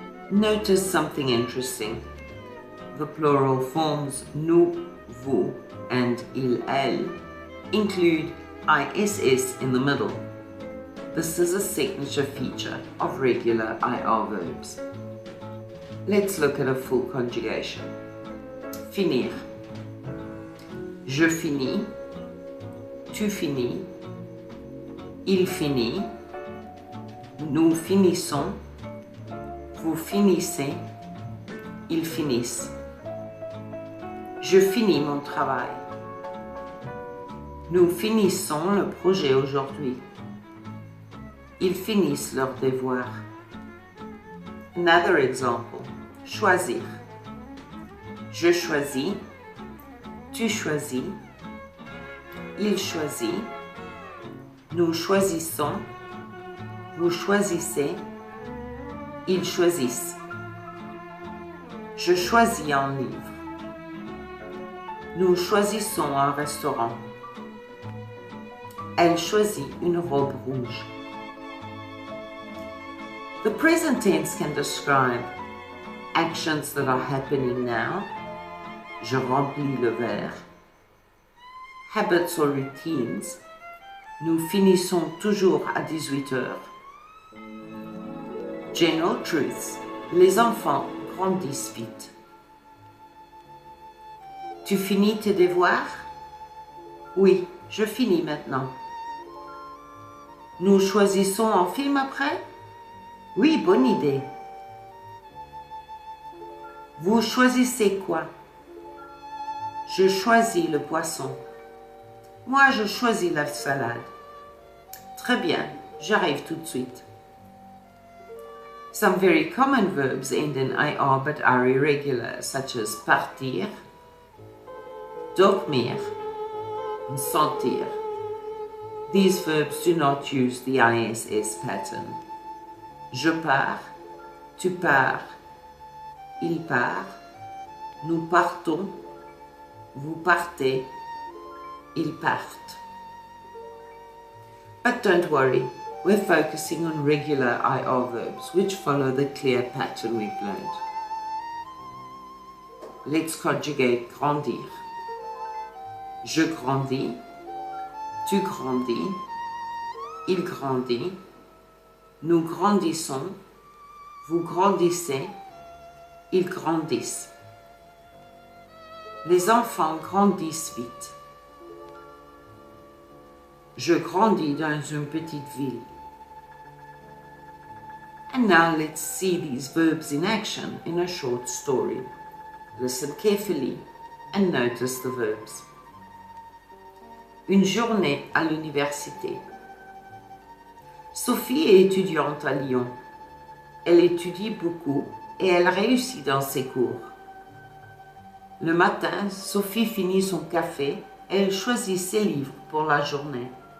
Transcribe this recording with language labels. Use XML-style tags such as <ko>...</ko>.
<en>Notice something interesting. The plural forms nous, vous, and il, elle include ISS in the middle. This is a signature feature of regular IR verbs. Let's look at a full conjugation.</en> <fr>Finir. Je finis, tu finis, il finit, nous finissons, vous finissez, ils finissent. Je finis mon travail. Nous finissons le projet aujourd'hui. Ils finissent leurs devoirs.</fr> <en>Another example.</en> <fr>Choisir. Je choisis, tu choisis, il choisit, nous choisissons, vous choisissez, ils choisissent. Je choisis un livre. Nous choisissons un restaurant. Elle choisit une robe rouge.</fr> <en>The present tense can describe actions that are happening now.</en> <fr>Je remplis le verre.</fr> <en>Habits or routines.</en> <fr>Nous finissons toujours à 18 heures.</fr> <en>General truths.</en> <fr>Les enfants grandissent vite. Tu finis tes devoirs? Oui, je finis maintenant. Nous choisissons un film après? Oui, bonne idée. Vous choisissez quoi? Je choisis le poisson. Moi, je choisis la salade. Très bien, j'arrive tout de suite.</fr> <en>Some very common verbs end in IR but are irregular, such as partir, dormir, and sentir. These verbs do not use the ISS pattern.</en> <fr>Je pars, tu pars, il part, nous partons, vous partez, ils partent.</fr> <en>But don't worry, we're focusing on regular IR verbs which follow the clear pattern we've learned. Let's conjugate grandir.</en> <fr>Je grandis, tu grandis, il grandit, nous grandissons, vous grandissez, ils grandissent. Les enfants grandissent vite. Je grandis dans une petite ville.</fr> <en>And now let's see these verbs in action in a short story. Listen carefully and notice the verbs.</en> <fr>Une journée à l'université. Sophie est étudiante à Lyon. Elle étudie beaucoup et elle réussit dans ses cours. Le matin, Sophie finit son café et elle choisit ses livres pour la journée.</fr>